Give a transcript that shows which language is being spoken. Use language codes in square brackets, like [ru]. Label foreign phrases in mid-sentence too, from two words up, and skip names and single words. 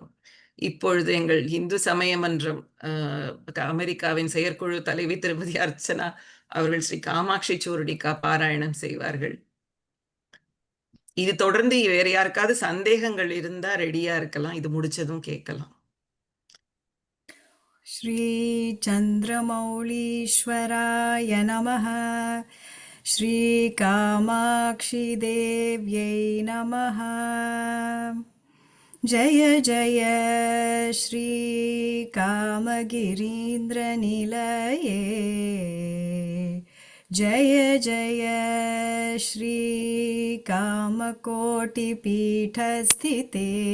[ta] இப்பொழுது எங்கள் இந்து சமய மன்றம் அமெரிக்காவின் செயற்குழு தலைவி திருமதி அர்ச்சனா அவர்கள் ஸ்ரீ காமாட்சி சூர்ணிகா பாராயணம் செய்வார்கள். இது தொடர்ந்து வேற யாருக்காவது சந்தேகங்கள் இருந்தா ரெடியா இருக்கலாம், இது முடிச்சதும் கேட்கலாம். [sa] श्री चन्द्रमौळीश्वराय नमः. श्री कामाक्षी देव्यै नमः. जय जय श्री कामगिरीन्द्रनिलये. जय जय श्री कामकोटिपीठस्थिते.